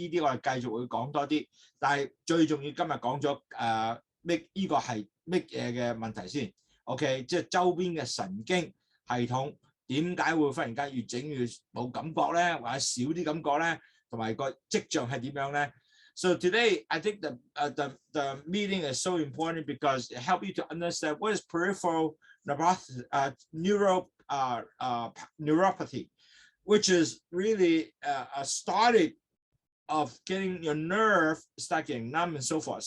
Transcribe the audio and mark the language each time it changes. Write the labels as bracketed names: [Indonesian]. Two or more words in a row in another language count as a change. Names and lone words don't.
[Cantonese] 呢啲我哋繼續會講多啲。但係最重要今日講咗呢個係乜嘢嘅問題先 ？OK， 即係周邊嘅神經系統。點解會忽然間越整越冇感覺咧，或者少啲感覺咧，同埋個跡象係點樣咧 [English] ？So today I think the meeting is so important because it helps you to understand what is peripheral neuropathy, which is really a starting of getting your nerve start getting numb and so forth.